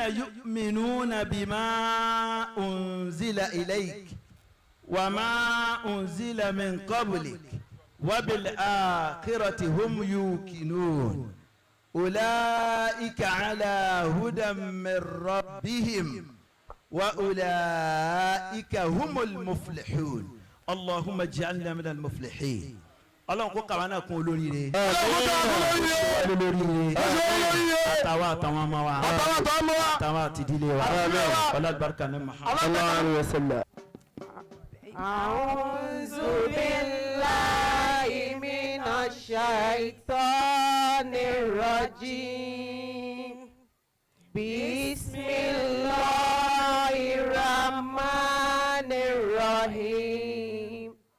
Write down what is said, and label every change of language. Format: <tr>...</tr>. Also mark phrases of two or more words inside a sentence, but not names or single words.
<ar>يؤمنون بما أنزل إليك وما أنزل من قبلك وبالآخرة هم يوقنون أولئك على هدى من ربهم وأولئك هم المفلحون. اللهم اجعلنا من المفلحين.</ar> <yo>Ọlọ́run kó kàwá náà kún olóríire. Àtàwọn àtàwọn ọmọ wa. Àtàwọn àtìdílé wa. Ọlọ́dúnbarúkà ní Muhammad.</yo> <ar>أعوذ بالله من الشيطان الرجيم. بسم الله الرحمن الرحيم.</ar>